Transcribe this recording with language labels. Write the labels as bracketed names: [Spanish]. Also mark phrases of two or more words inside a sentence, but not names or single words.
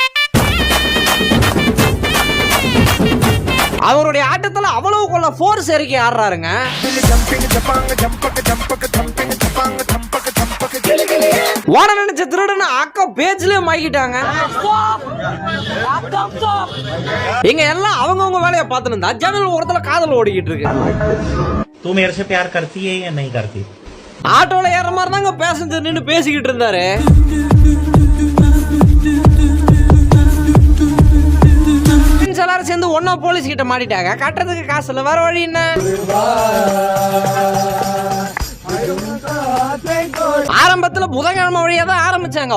[Tamil] அவருடைய ஆட்டத்துல அவ்வளவு கொள்ள ஃபோர்ஸ் இறக்கி ஆடுறாருங்க. ஓட நினைச்ச திருடன அக்கா பேஜ்லயே மாய்க்கிட்டாங்க. இங்க எல்லாம் அவங்கவுங்க வேலையை பார்த்துட்டு இருந்தா ஜன்னல் ஓரத்துல காதல் ஓடிக்கிட்டு இருக்கு. [Hindi] तू मेरे से प्यार करती है या नहीं करती? [Tamil] ஆட்டோல ஏற மாதிரி தாங்க பேசஞ்சர் நின்று பேசிக்கிட்டு இருந்தாரு. எல்லாரும் சேர்ந்து ஒன்னா போலீஸ் கிட்ட மாட்டிட்டாங்க. கட்டுறதுக்கு காசு இல்ல, வேற வழி என்ன? ஆரம்பத்துல புதன்கிழமை வழியா தான் ஆரம்பிச்சாங்க.